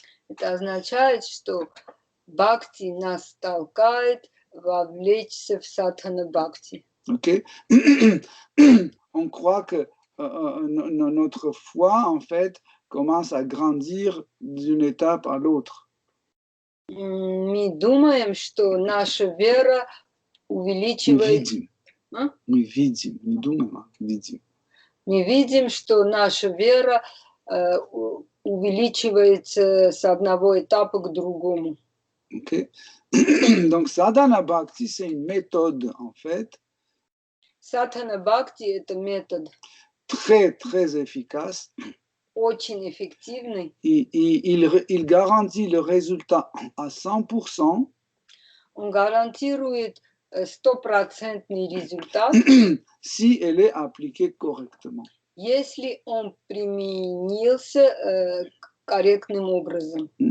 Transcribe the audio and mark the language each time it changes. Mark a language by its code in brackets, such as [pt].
[ru] Это означает, что бхакти нас толкает вовлечься в садхана бхакти. Ok. [fr] On croit que notre foi, en fait, commence à grandir d'une étape à l'autre. [ru] Мы думаем, что наша вера увеличивает... Мы видим, не думаем, а видим. Мы видим, что наша вера увеличивается с одного этапа к другому. Okay. [fr] Donc, sadhana bhakti, c'est une méthode, en fait. [ru] Sadhana bhakti – это метод. [fr] Très, très efficace. [ru] Очень эффективный. [fr] Il garantit le résultat à 100%. [ru] Он гарантирует 100% результат. [fr] Si elle est appliquée correctement. [ru] Если он применился корректным образом.